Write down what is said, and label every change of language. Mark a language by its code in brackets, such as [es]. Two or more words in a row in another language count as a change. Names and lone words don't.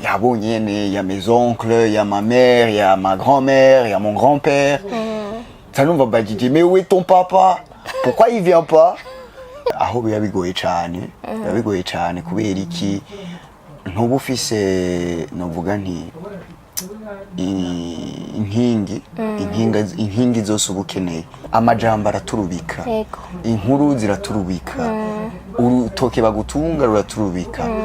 [fr] y a bon nyene, y a mes oncles, y a ma mère, y a ma grand-mère, y a mon grand-père. Ça nous va dire mais où est ton papa? Pourquoi il vient pas? [rn] Aho biba bigoye cyane, kubera iki ntuba ufise novuga nti inkingi zose uba ukeneye. Amajambo araturubika, inkuru ziraturubika, urutoke bagutunga ruraturubika.